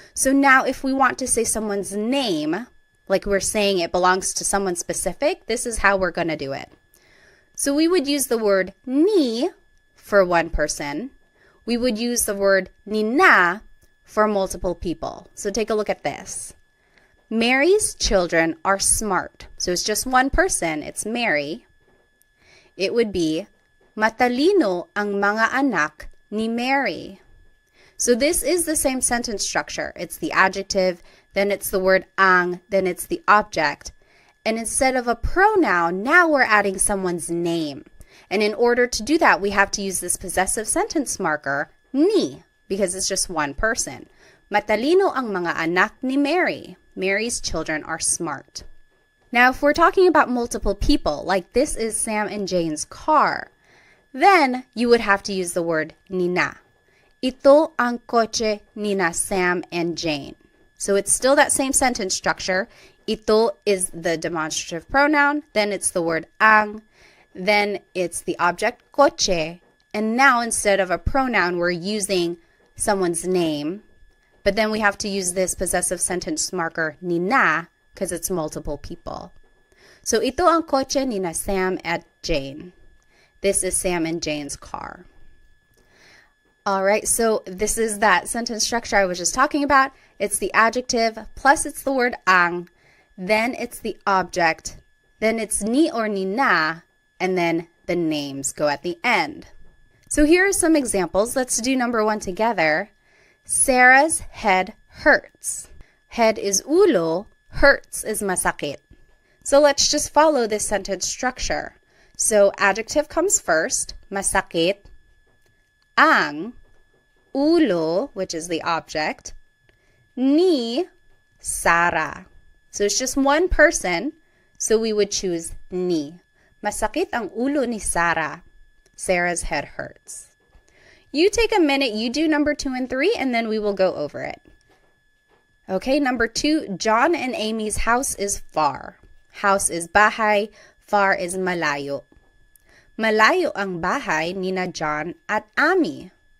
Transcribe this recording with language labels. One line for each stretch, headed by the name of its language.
English: So now if we want to say someone's name, like we're saying it belongs to someone specific, this is how we're going to do it. So we would use the word ni for one person. We would use the word nina for multiple people. So take a look at this. Mary's children are smart. So it's just one person. It's Mary. It would be
Filipino: matalino ang mga anak ni Mary.
English: So this is the same sentence structure. It's the adjective, then it's the word ang, then it's the object. And instead of a pronoun, now we're adding someone's name. And in order to do that, we have to use this possessive sentence marker, ni, because it's just one person.
Filipino: Matalino ang mga anak ni Mary.
English: Mary's children are smart. Now, if we're talking about multiple people, like this is Sam and Jane's car, then you would have to use the word nina.
Filipino: Ito ang kotse nina Sam and Jane.
English: So it's still that same sentence structure. Ito is the demonstrative pronoun, then it's the word ang, then it's the object kotse, and now instead of a pronoun, we're using someone's name, but then we have to use this possessive sentence marker nina because it's multiple people.
Filipino: So ito ang kotse nina Sam at Jane.
English: This is Sam and Jane's car. All right, so this is that sentence structure I was just talking about. It's the adjective, plus it's the word ang, then it's the object, then it's ni or nina, and then the names go at the end. So here are some examples. Let's do number one together. Sarah's head hurts. Head is ulo, hurts is masakit. So let's just follow this sentence structure. So adjective comes first, masakit, ang, ulo, which is the object, ni, Sarah. So it's just one person, so we would choose ni.
Filipino: Masakit ang ulo ni Sarah.
English: Sarah's head hurts. You take a minute, you do number 2 and 3, and then we will go over it. Okay, number 2, John and Amy's house is far. House is bahay, far is malayo.
Filipino: Malayo ang bahay nina John at Amy.